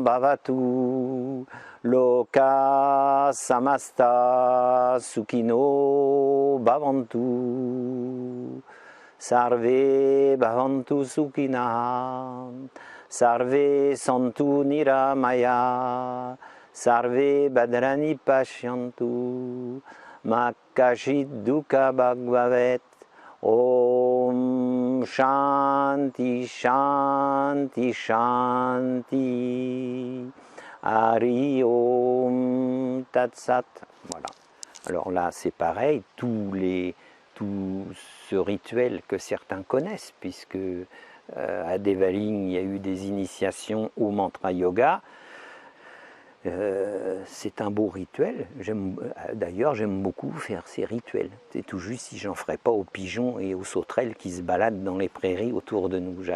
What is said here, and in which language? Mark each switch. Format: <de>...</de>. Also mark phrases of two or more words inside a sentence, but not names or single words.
<sa>Bhavatu Loka Samasta Sukhino Bhavantu Sarve Bhavantu Sukhina Sarve Santu Niramaya Sarve Badrani Pashyantu Makashit Dukkha Bhagvavet Om Shanti Shanti Shanti Hari Om Tat Sat.</sa> <fr>Voilà. Alors là c'est pareil, tout ce rituel que certains connaissent, puisque à Devaling il y a eu des initiations au mantra yoga. C'est un beau rituel. D'ailleurs, j'aime beaucoup faire ces rituels. C'est tout juste si j'en ferais pas aux pigeons et aux sauterelles qui se baladent dans les prairies autour de nous.</fr>